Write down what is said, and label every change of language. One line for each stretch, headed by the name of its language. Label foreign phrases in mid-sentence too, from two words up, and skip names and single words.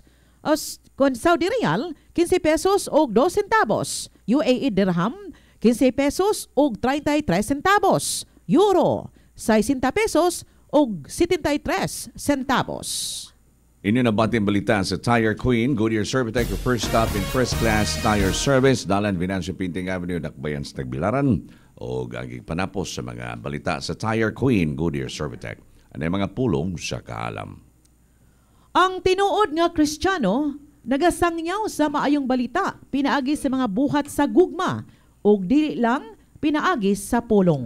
Cebuano: Saudi Riyal, 15 pesos o 2 centavos. UAE Dirham, 15 pesos o 33 centavos. Euro, 60 pesos o 73 centavos. Inyo na bating balita sa Tire Queen, Goodyear Servitec,
English: your first stop in first-class tire service.
Cebuano: Dalan, Venancio Pinting Avenue, Dakbayan sa Tagbilaran. O gagig panapos sa mga balita sa Tire Queen, Goodyear Servitec. Ano yung mga pulong sa kaalam? Ang tinuod nga Kristiyano, nagasangyaw sa maayong balita, pinaagi sa mga buhat sa gugma, o dili lang pinaagi sa pulong.